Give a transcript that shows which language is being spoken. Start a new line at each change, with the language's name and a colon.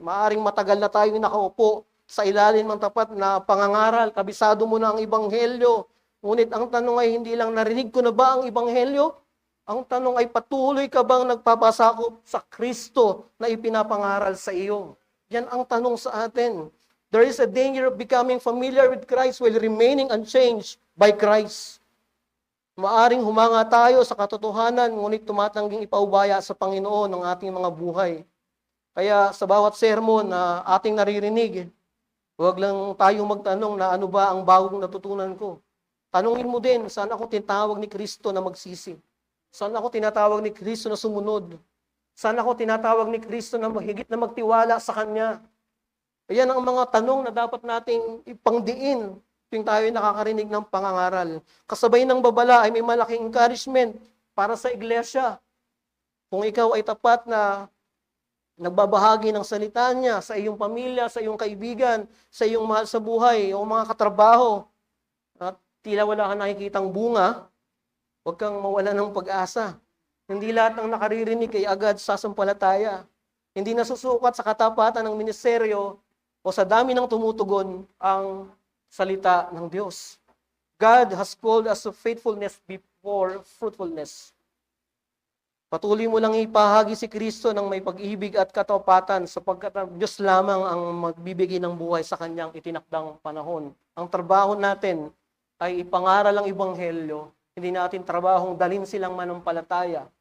Filipino: Maaring matagal na tayo nakaupo sa ilalim ng tapat na pangangaral, kabisado mo na ang Ebanghelyo. Ngunit ang tanong ay hindi lang narinig ko na ba ang Ebanghelyo? Ang tanong ay patuloy ka bang nagpapasakop sa Kristo na ipinapangaral sa iyo? Yan ang tanong sa atin.
English: There is a danger of becoming familiar with Christ while remaining unchanged by Christ.
Filipino: Maaring humanga tayo sa katotohanan, ngunit tumatangging ipaubaya sa Panginoon ang ating mga buhay. Kaya sa bawat sermon na ating naririnig, huwag lang tayong magtanong na ano ba ang bagong natutunan ko. Tanungin mo din, saan ako tinatawag ni Kristo na magsisi? Saan ako tinatawag ni Kristo na sumunod? Saan ako tinatawag ni Kristo na mahigit na magtiwala sa Kanya? Ayan ang mga tanong na dapat nating ipangdiin tuwing tayo nakakarinig ng pangangaral. Kasabay ng babala ay may malaking encouragement para sa iglesia. Kung ikaw ay tapat na nagbabahagi ng salita niya sa iyong pamilya, sa iyong kaibigan, sa iyong mahal sa buhay, o mga katrabaho, at tila wala kang nakikitang bunga, huwag kang mawala ng pag-asa. Hindi lahat ng nakaririnig ay agad sasampalataya. Hindi nasusukat sa katapatan ng ministeryo o sa dami ng tumutugon ang salita ng Diyos.
English: God has called us to faithfulness before fruitfulness.
Filipino: Patuloy mo lang ipahagi si Kristo ng may pag-ibig at katapatan sapagkat ang Diyos lamang ang magbibigay ng buhay sa kanyang itinakdang panahon. Ang trabaho natin ay ipangaral ang Ebanghelyo, hindi natin trabahong dalhin silang manampalataya.